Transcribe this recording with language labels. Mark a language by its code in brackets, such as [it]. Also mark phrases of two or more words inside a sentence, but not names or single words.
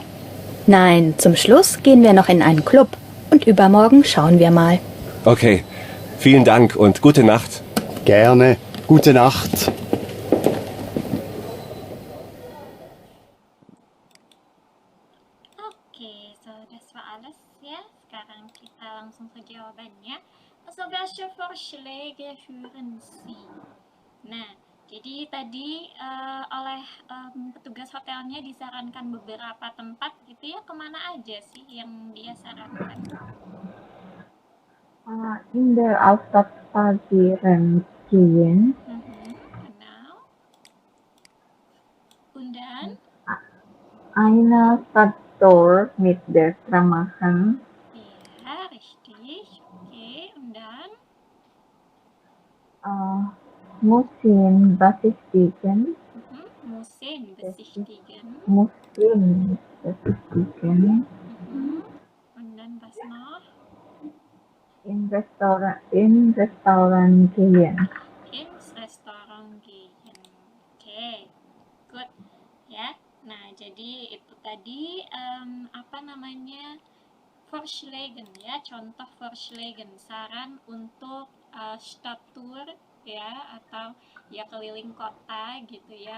[de] Nein, zum Schluss gehen wir noch in einen Club. Und übermorgen schauen wir mal. Okay, vielen Dank und gute Nacht. Gerne. Gute Nacht. Oke, so das war alles ya. [id] Sekarang kita langsung ke jawabannya. [de] Also welche Vorschläge führen Sie? [id] Nah, jadi tadi oleh petugas hotelnya disarankan beberapa tempat gitu ya, kemana aja sih yang dia sarankan? [de] In der Altstadt spazieren gehen. Genau. Und dann? Eine Stadttour mit der Tram machen. Ja, richtig. Okay, und dann? Museum besichtigen. Museum besichtigen. Museum besichtigen. Und dann was noch? In Restaurant gehen. Ins Restaurant gehen. [en] Oke, good. [id] Ya, nah jadi itu tadi apa namanya, Vorschlägen ya, contoh Vorschlägen, saran untuk Stadttour ya, atau ya keliling kota gitu ya.